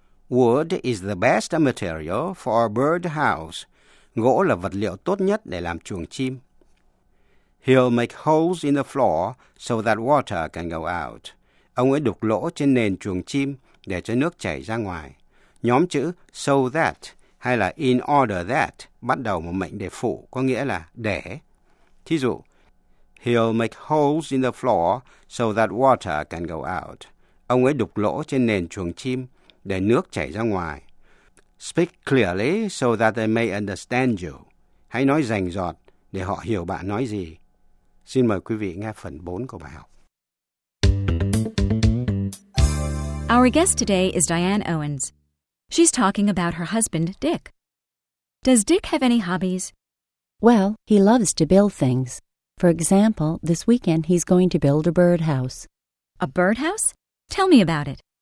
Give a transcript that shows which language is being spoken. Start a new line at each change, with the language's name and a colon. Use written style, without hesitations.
English: Wood is the best material for a birdhouse.
Vietnamese: Gỗ là vật liệu tốt nhất để làm chuồng chim.
English: He'll make holes in the floor so that water can go out.
Vietnamese: Ông ấy đục lỗ trên nền chuồng chim để cho nước chảy ra ngoài. Nhóm chữ
English: so that
Vietnamese: hay là
English: in order that
Vietnamese: bắt đầu một mệnh đề phụ có nghĩa là để. Thí dụ,
English: he'll make holes in the floor so that water can go out.
Vietnamese: Ông ấy đục lỗ trên nền chuồng chim để nước chảy ra ngoài.
English: Speak clearly so that they may understand you.
Vietnamese: hãy nói rành rọt để họ hiểu bạn nói gì. Xin mời quý vị nghe phần 4 của bài học.
English: Our guest today is Diane Owens. She's talking about her husband, Dick. Does Dick have any hobbies? Well, he loves to build things. For example, this weekend he's going to build a birdhouse. A birdhouse? Tell me about it.